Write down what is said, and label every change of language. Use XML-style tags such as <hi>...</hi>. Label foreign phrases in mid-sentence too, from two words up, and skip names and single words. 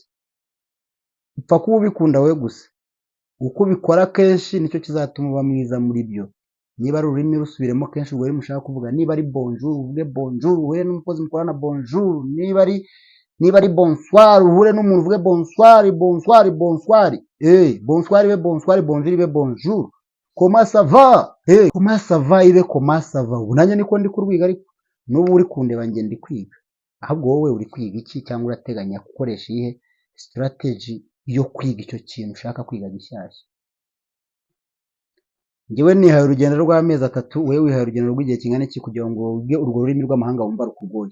<rw>Upfa kuba ubikunda wowe gusa. Uko ubikora kenshi nicyo kizatuma uba mwiza muri byo. Niba ari ururimi rusubiremo kenshi urwo rurimi ushaka kuvuga. Niba ari bonjour uvuge bonjour, uhure n'umukozi mukorana bonjour. Niba ari bonsoir uhure n'umuntu uvuge bonsoir. Bonsoir ibe bonsoir, bonjour ibe bonjour.</rw> <fr>Comment ça va? Comment ça va ibe comment ça va.</fr> <rw>Ubu nanjye niko ndi kurwiga, ariko n'ubu uri kundeba njye ndi kwiga. Ahubwo wowe uri kwiga iki, cyangwa urateganya gukoresha iyihe strategy yo kwiga icyo kintu ushaka kwiga gishyashya? Njyewe nihaye urugendo rw'amezi 3, wowe wihaye urugendo rw'igihe kingana iki kugira ngo wige urwo rurimi rw'amahanga wumva rukugoye?</rw>